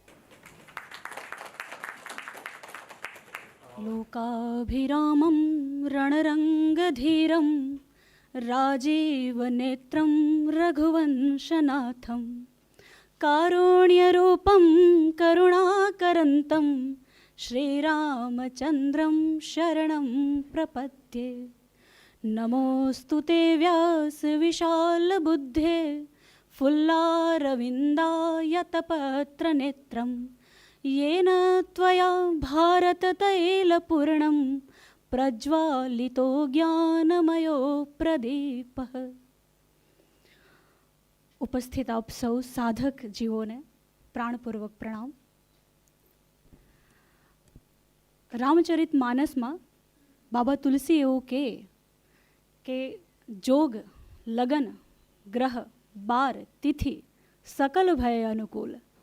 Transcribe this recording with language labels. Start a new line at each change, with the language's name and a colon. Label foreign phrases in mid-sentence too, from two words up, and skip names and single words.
Sanskrit: લોકાભિરામં રણરંગધીરં રાજીવનેત્રં રઘુવંશનાથં કારુણ્યરૂપં કરુણાકરંतं શ્રીરામચંદ્રં શરણં પ્રપદ્યે. નમોસ્તુ તે વ્યાસ વિશાલબુદ્ધે ફુલ્લારવિંદાયતપત્રનેત્રં येन त्वया भारततैलपूर्णं प्रज्वालितो ज्ञानमयो प्रदीपः.
Gujarati: ઉપસ્થિત આપ સૌ સાધક જીવોને પ્રાણપૂર્વક પ્રણામ. રામચરિત માનસમાં બાબા તુલસી એવું કે જોગ, લગન, ગ્રહ, બાર, તિથિ સકલ ભય અનુકૂળ.